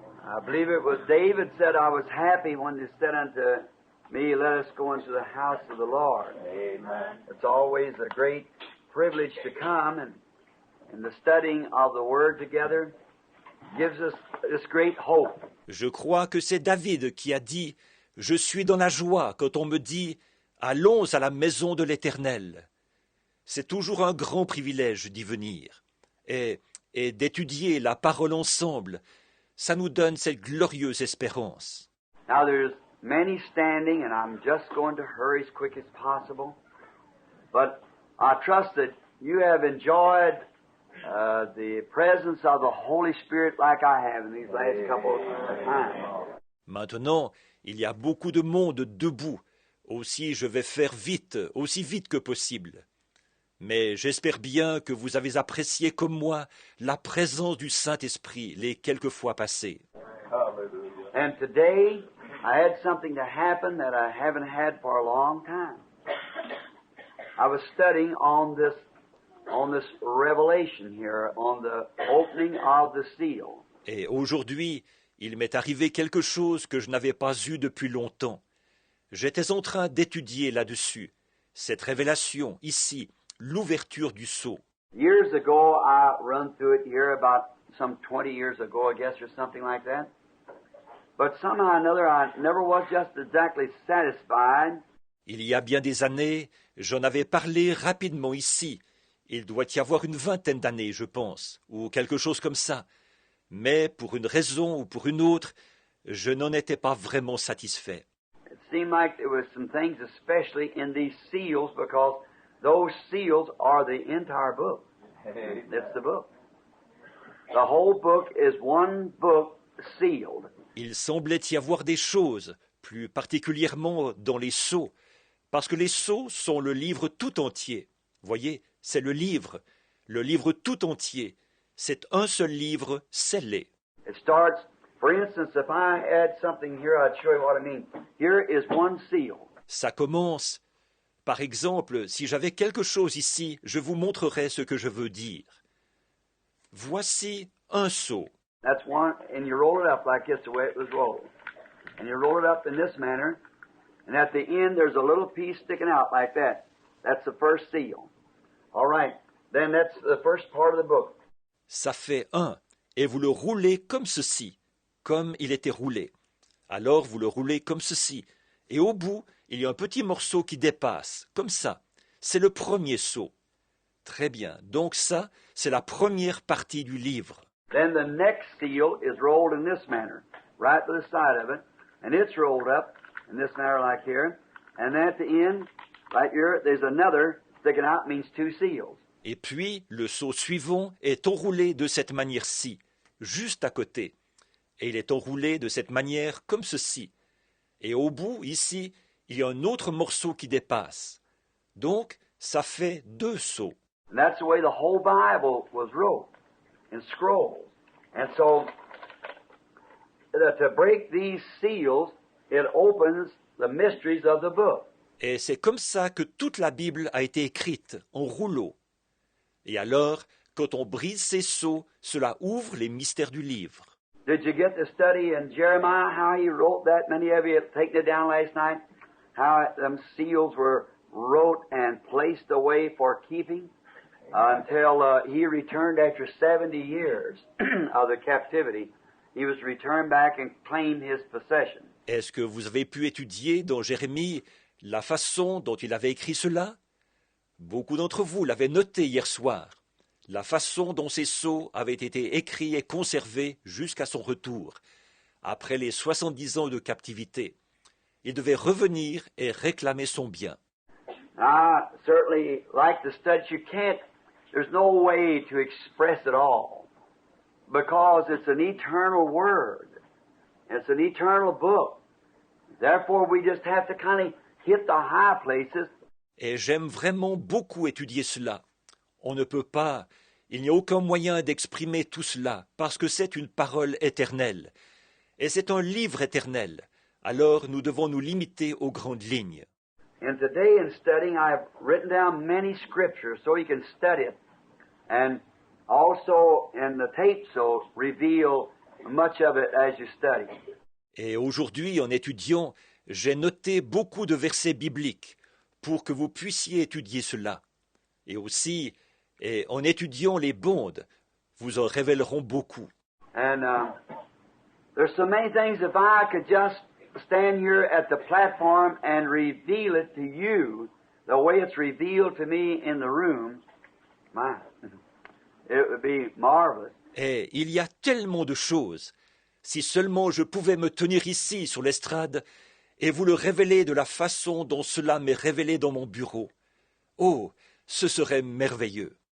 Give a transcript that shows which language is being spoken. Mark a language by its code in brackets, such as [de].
[en] I believe it was David said, I was happy when they said unto me, let us go into the house of the Lord. Amen. It's always a great privilege to come, and the studying of the Word together gives us this great hope. [fr] Je crois que c'est David qui a dit « Je suis dans la joie quand on me dit « Allons à la maison de l'Éternel ». C'est toujours un grand privilège d'y venir. Et d'étudier la parole ensemble, ça nous donne cette glorieuse espérance. [en] Now there's many standing, and I'm just going to hurry as quick as possible. But I trust that you have enjoyed the presence of the Holy Spirit like I have in these last couple of times. [fr] Maintenant, il y a beaucoup de monde debout. Aussi, je vais faire vite, aussi vite que possible. Mais j'espère bien que vous avez apprécié comme moi la présence du Saint-Esprit les quelques fois passées. [en] And today, I had something to happen that I haven't had for a long time. I was studying on this revelation here, on the opening of the seal. [fr] Et aujourd'hui, il m'est arrivé quelque chose que je n'avais pas eu depuis longtemps. J'étais en train d'étudier là-dessus, cette révélation ici, l'ouverture du sceau. [en] Years ago, I run through it here about some 20 years ago, I guess, or something like that. But somehow or another, I never was just exactly satisfied. [fr] Il y a bien des années, j'en avais parlé rapidement ici. Il doit y avoir une vingtaine d'années, je pense, ou quelque chose comme ça. Mais pour une raison ou pour une autre, je n'en étais pas vraiment satisfait. [en] It seemed like there was some things, especially in these seals, because those seals are the entire book. It's the book. The whole book is one book sealed. [fr] Il semblait y avoir des choses, plus particulièrement dans les sceaux, parce que les sceaux sont le livre tout entier. Voyez, c'est le livre tout entier. C'est un seul livre scellé. [en] It starts, for instance, if I add something here, I'd show you what I mean. Here is one seal. [fr] Ça commence. Par exemple, si j'avais quelque chose ici, je vous montrerais ce que je veux dire. Voici un sceau. [en] That's one, and you roll it up like this, the way it was rolled. And you roll it up in this manner, and at the end there's a little piece sticking out like that. That's the first seal. All right, then that's the first part of the book. [fr] Ça fait un, et vous le roulez comme ceci, comme il était roulé. Alors vous le roulez comme ceci, et au bout, il y a un petit morceau qui dépasse, comme ça. C'est le premier sceau. Très bien, donc ça, c'est la première partie du livre. [en] Then the next seal is rolled in this manner, right to the side of it, and it's rolled up in this manner like here, and then at the end, right here, there's another sticking out, means two seals. [fr] Et puis, le sceau suivant est enroulé de cette manière-ci, juste à côté. Et il est enroulé de cette manière comme ceci. Et au bout, ici, il y a un autre morceau qui dépasse. Donc, ça fait deux sceaux. [en] And that's the way the whole Bible was wrote, in scrolls. And so, to break these seals, it opens the mysteries of the book. [fr] Et c'est comme ça que toute la Bible a été écrite, en rouleau. Et alors, quand on brise ces sceaux, cela ouvre les mystères du livre. [en] Did you get to study in Jeremiah how he wrote that? Many of you have taken it down last night. How them seals were wrote and placed away for keeping until he returned after 70 years of the captivity. He was returned back and claimed his possession. [fr] Est-ce que vous avez pu étudier dans Jérémie la façon dont il avait écrit cela? Beaucoup d'entre vous l'avaient noté hier soir. La façon dont ces sceaux avaient été écrits et conservés jusqu'à son retour, après les 70 ans de captivité. Il devait revenir et réclamer son bien. [en] I certainly like the study. There's no way to express it all because it's an eternal word. It's an eternal book. Therefore, we just have to kind of hit the high places. [fr] Et j'aime vraiment beaucoup étudier cela. On ne peut pas, il n'y a aucun moyen d'exprimer tout cela, parce que c'est une parole éternelle. Et c'est un livre éternel. Alors nous devons nous limiter aux grandes lignes. [en] And today in studying, I've written down many scriptures so you can study it. And also in the tape, so reveal much of it as you study. [fr] Et aujourd'hui, en étudiant, j'ai noté beaucoup de versets bibliques pour que vous puissiez étudier cela. Et aussi, en étudiant les bandes, vous en révéleront beaucoup. [en] And there's so many things, if I could just stand here at the platform and reveal it to you the way it's revealed to me in the room, it would be marvelous. [fr] Et il y a tellement de choses. Si seulement je pouvais me tenir ici sur l'estrade et vous le révéler de la façon dont cela m'est révélé dans mon bureau. Oh, ce serait merveilleux.